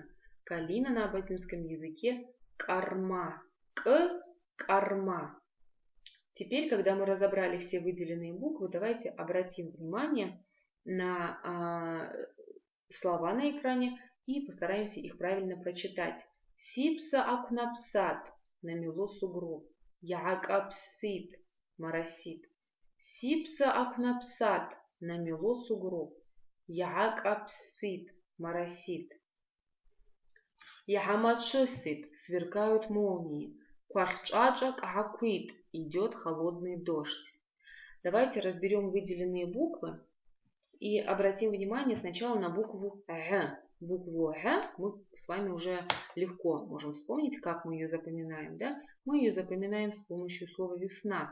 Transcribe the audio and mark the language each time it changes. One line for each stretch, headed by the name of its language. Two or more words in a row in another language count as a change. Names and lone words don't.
Russian: Калина на абазинском языке «карма», «к-карма». Теперь, когда мы разобрали все выделенные буквы, давайте обратим внимание на слова на экране и постараемся их правильно прочитать.
Abaza: Сипса акнапсат.
Russian: Намело сугроб.
Abaza: Ягапсит. Моросит. Сипса акнапсат.
Russian: Намело сугроб. Ягапсит. Моросит. Ягамачесит. Сверкают молнии.
Abaza: Кварчаджак аквит.
Russian: Идет холодный дождь. Давайте разберем выделенные буквы и обратим внимание сначала на букву «г». Букву «г» мы с вами уже легко можем вспомнить, как мы ее запоминаем. Да? Мы ее запоминаем с помощью слова «весна».